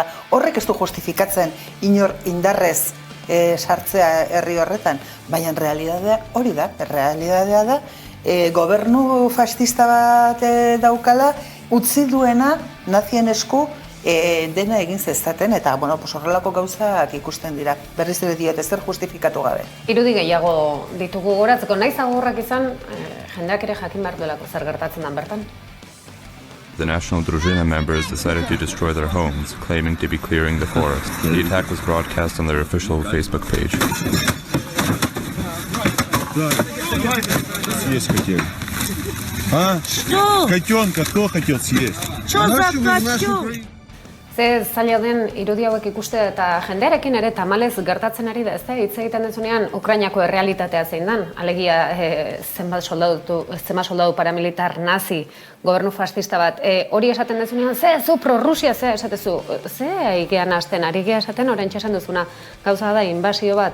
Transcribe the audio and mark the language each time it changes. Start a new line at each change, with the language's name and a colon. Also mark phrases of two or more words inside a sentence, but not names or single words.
Basque: Horrek ez du justifikatzen inor indarrez sartzea herri horretan, baina realidadea hori da, realidadea da, gobernu fascista bat daukala, utzi duena nazien esku dena egin zezaten, eta horrelako gauzak ikusten dira. Berriz ere diot, ezer justifikatu gabe. Irudi gehiago ditugu goratzeko, naiz agurrak izan, jendeak ere jakin behar duelako zer gertatzen dan bertan.
English: The National Družina members decided to destroy their homes, claiming to be clearing the forest. The attack was broadcast on their official Facebook page.
Russian: Съесть хотели. А? Что? Котенка, кто хотел съесть? Что за котенок?
Basque: Ze zaila den irudi hauek ikuste eta jendearekin ere tamalez gertatzen ari da, ez da? Hitz egiten dezunean Ukrainako errealitatea zein dan. Alegia zenbat soldadu paramilitar nazi, gobernu fascista bat. Hori esaten dezunean, zu pro-Rusia, esatezu. Ze aigean hasten, ari gea esaten, orain txesan duzuna gauza da, inbasio bat.